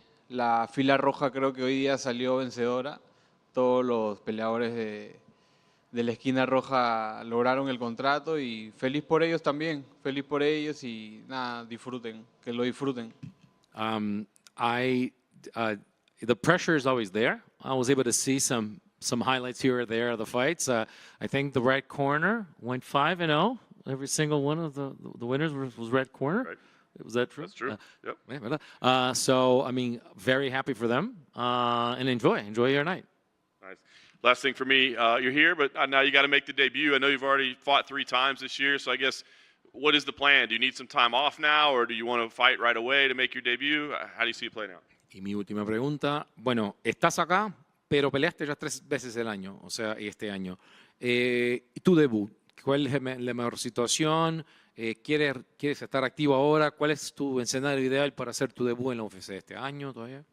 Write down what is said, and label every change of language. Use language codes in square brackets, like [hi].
[es] La fila roja creo que hoy día salió vencedora. Todos los peleadores de la esquina roja lograron el contrato y feliz por ellos también. Feliz por ellos y nada, disfruten, que lo disfruten. [en] The pressure is always there. I was able to see some highlights here or there of the fights. I think the red corner went 5-0. Every single one of the winners was red corner. Right. Was that true? That's true. Yep. Yeah, so, I mean, very happy for them. And enjoy your night. Nice. Last thing for me, you're here, but now you got to make the debut. I know you've already fought 3 times this year, so I guess what is the plan? Do you need some time off now, or do you want to fight right away to make your debut? How do you see it playing out? [es] Y mi última pregunta, bueno, estás acá, pero peleaste ya 3 veces el año, o sea, este año. Tu debut, ¿cuál es la mejor situación? ¿Quieres estar activo ahora? ¿Cuál es tu escenario ideal para hacer tu debut en la UFC este año todavía?